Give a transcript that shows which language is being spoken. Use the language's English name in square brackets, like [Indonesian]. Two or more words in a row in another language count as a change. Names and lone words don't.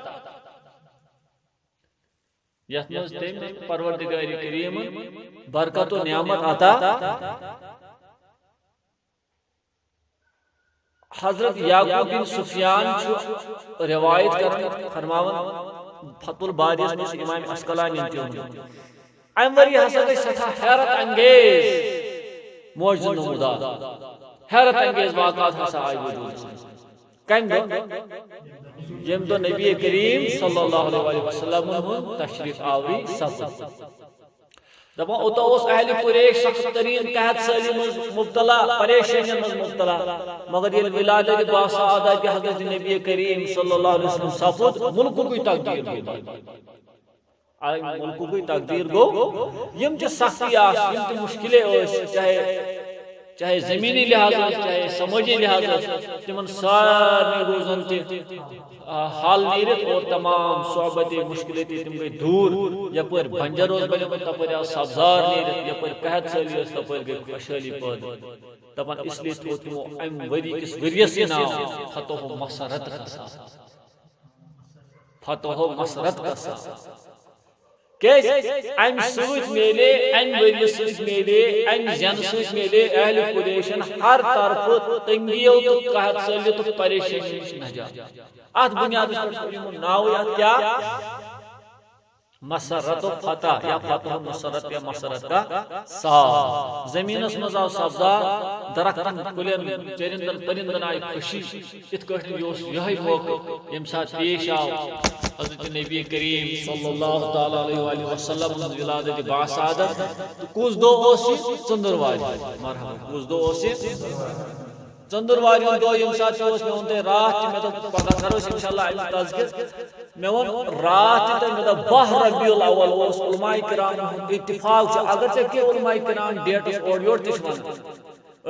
[Kashmiri] یتھ منٛز تٔمۍ پروردگار کریٖمن برکت و نعمت عطا حضرت یعقوب بن سفیان چھُ روایت کران فرماون فتح الباریس منٛز امام عسقلانی تہِ ووٚن امہِ ؤری ہسا گٔے سٮ۪ٹھاہ حیرت انگیز معجزٕ نمودار حیرت انگیز واقعات ہسا آئی وجودس منٛز کمہِ دۄہ ییٚمہِ دۄہ نبی کریم [Arabic] صلی اللہ علیہ وسلم [Kashmiri] ہُنٛد تشریف آوری سپُد دپان اوتہ اوس اہلِ قریش سخت ترین قحط سٲلی منٛز مبتلا پریشٲنین منٛز مبتلا مگر ییٚلہِ ولادت باسعادت حضرت نبی کریم [Arabic] صلی اللہ علیہ وسلم [Kashmiri] سپُد ملکُکُے تقدیر ملکُکُے تقدیر گوٚو یم تہِ سختی آسہٕ یم تہِ مشکلے ٲسۍ چاہے زمینی لحاظ چاہے سمٲجی لحاظ تمن سارنٕے روزن تہِ حال نیرتھ [Urdu] اور تمام صعوبتیں مشکلاتیں [Kashmiri] تم گئی دور یپر بنجر روز بنیومت تپر آو سبزار نیرتھ یپر قحط سٲلی ٲس تپر گئی خوشحالی پٲدٕ دپان [Urdu] اس لیے [Kashmiri] تھوٚو تمو امہِ ؤری کِس ؤریَسٕے ناو [Urdu] فتح مسرت کا سال فتح مسرت کا سال [Kashmiri] کیٛازِ امہِ سۭتۍ میلے امہِ ؤریہِ سۭتۍ میلے امہِ زینہٕ سۭتۍ میلے اہلِ قریشن ہر طرفہٕ تنگیو تہٕ قحط سٲلی تہٕ پریشٲنی نِش نجات اتھ بنیادس پٮ۪ٹھ یِمو ناوٕے اتھ کیٛاہ مسرت و فتح یا فتح مسرت یا [Urdu] مسرت کا سال [Kashmiri] زمینس منٛز آو سبزار درختن کُلٮ۪ن چرندن پرندن آیہِ خوشی یِتھ کٲٹھۍ یہِ اوس یِہوے موقعہٕ ییٚمہِ ساتہٕ پیش آو حضرت نبی کریم [Arabic] صلی اللہ تعالی علیہ وسلم [Kashmiri] ہٕنٛز ولادت باسعادت تہٕ کُس دۄہ اوس یہِ ژٔنٛدٕروارِ مرحبا کُس دۄہ اوس یہِ ژٔنٛدٕروارِ ہُنٛد دۄہ ییٚمہِ ساتہٕ اوس مےٚ ووٚن تۄہہِ راتھ تہِ مےٚ دوٚپ پگاہ کرو أسۍ انشاءاللہ امیُک تذکر مےٚ ووٚن راتھ تہِ تۄہہِ مےٚ دوٚپ 12 ربیع الاول اوس علماء کرام ہُنٛد اتفاق چھُ اگر ژےٚ کینٛہہ علماء کرام ڈیٹس اورٕ یورٕ تہِ چھِ ونان أڑۍ